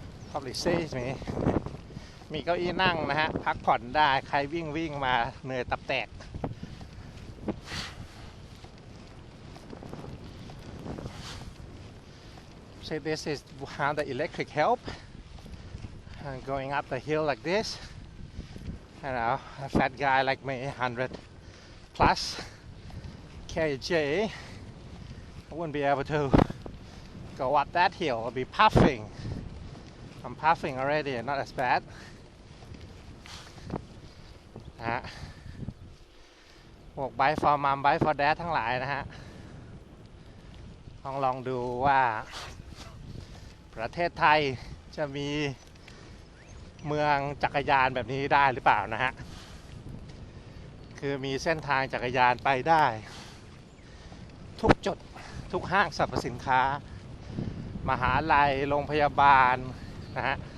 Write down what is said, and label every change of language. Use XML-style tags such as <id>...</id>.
<en>Probably saves me</en> <th>มีเก้าอี้นั่งนะฮะพักผ่อนได้ใครวิ่งมาเหนื่อยตับแตก</th> <en>So this is how the electric help going up the hill like this. You know, a fat guy like me, 100 plus kg, I wouldn't be able to go up that hill. I'll be puffing. I'm puffing already, not as bad.</en> <th>นะฮะพวก Bike for Mom Bike for Dad ทั้งหลายนะฮะลองดูว่าประเทศไทยจะมีเมืองจักรยานแบบนี้ได้หรือเปล่านะฮะคือมีเส้นทางจักรยานไปได้ทุกจุดทุกห้างสรรพสินค้ามหาลัยโรงพยาบาลนะฮะ</th>